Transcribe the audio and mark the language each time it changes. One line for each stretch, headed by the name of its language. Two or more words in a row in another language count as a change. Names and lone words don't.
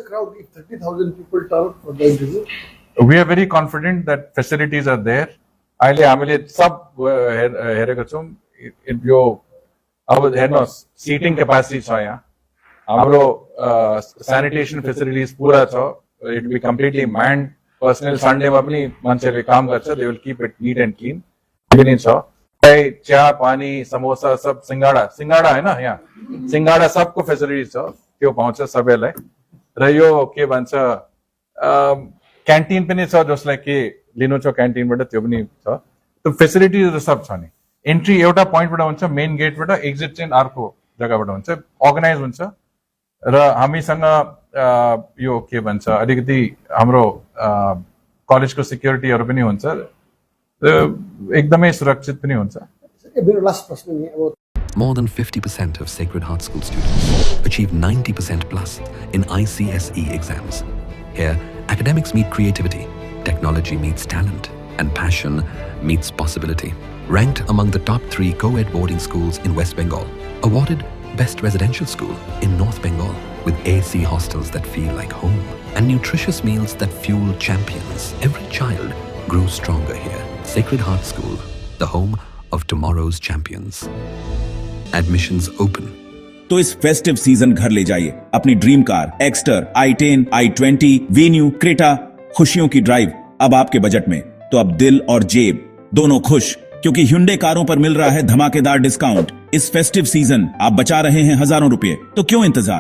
English: we are very confident that facilities are there.
Nepali: अहिले हामीले सब हेरेको छौँ। यो अब हेर्नुहोस्,
English: seating capacity
Nepali: छ यहाँ, हाम्रो
English: sanitation facilities
Nepali: पूरा छ।
English: it be completely mind.
Nepali: पर्सनल सन्डेमा पनि मान्छेले काम गर्छ,
English: they will keep it neat and clean
Nepali: पनि छ। चिया पानी समोसा सब सिंगाड़ा होइन, यहाँ सिंगाड़ा सबको फेसिलिटी छ, त्यो पाउँछ सबैलाई। र यो के भन्छ क्यान्टिन पनि छ, जसलाई के लिनु छ क्यान्टिनबाट त्यो पनि छ। त्यो फेसिलिटिजहरू सब छ नि। एन्ट्री एउटा पोइन्टबाट हुन्छ, मेन गेटबाट, एक्जिट चाहिँ अर्को जग्गाबाट हुन्छ, अर्गनाइज हुन्छ। र हामीसँग यो के भन्छ अलिकति हाम्रो कलेजको सिक्युरिटीहरू पनि हुन्छ, एकदमै सुरक्षित पनि हुन्छ। मेरो लास्ट प्रश्न नि, अब
English: More than 50% of Sacred Heart School students achieve 90% plus in ICSE exams. Here, academics meet creativity, technology meets talent, and passion meets possibility. Ranked among the top 3 co-ed boarding schools in West Bengal. Awarded Best Residential School in North Bengal, with AC hostels that feel like home, and nutritious meals that fuel champions. Every child grows stronger here. Sacred Heart School, the home of tomorrow's champions. Admissions open.
Hindi: तो इस
English: festive season
Hindi: घर ले जाइए अपनी
English: dream car
Hindi: एक्स्टर, i10, i20, वेन्यू, क्रेटा। खुशियों की ड्राइव अब आपके बजट में। तो अब दिल और जेब दोनों खुश, क्योंकि Hyundai कारों पर मिल रहा है धमाकेदार डिस्काउंट। इस
English: festive season
Hindi: आप बचा रहे हैं हजारों रुपए, तो क्यों इंतजार?